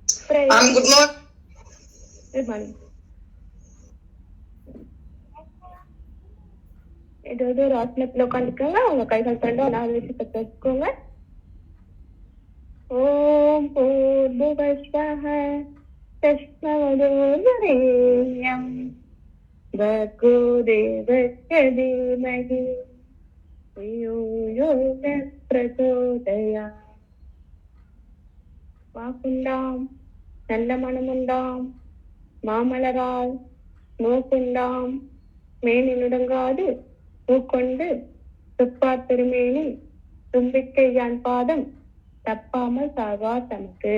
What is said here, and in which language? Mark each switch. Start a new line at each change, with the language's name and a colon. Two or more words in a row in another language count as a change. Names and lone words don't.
English: Good morning. Good morning.
Tamil: ஏதாவது ஒரு ஆசனத்துல உட்காந்துக்கோங்க. உங்க கைகள் ரெண்டும் நாலு வச்சு பத்து வச்சுக்கோங்க.
Sanskrit: ॐ भूर्भुवस्वः तत्सवितुर्वरेण्यं भर्गो देवस्य धीमहि धियो यो न பிரச்சோதயாத்.
Tamil: வாக்குண்டாம் நல்ல மனமுண்டாம் மாமலரால் நோக்குண்டாம் மேனி நுடங்காது பூக்கொண்டு துப்பார் திருமேனி தும்பிக்கை யான் பாதம் தப்பாமல் சாவா தமக்கு.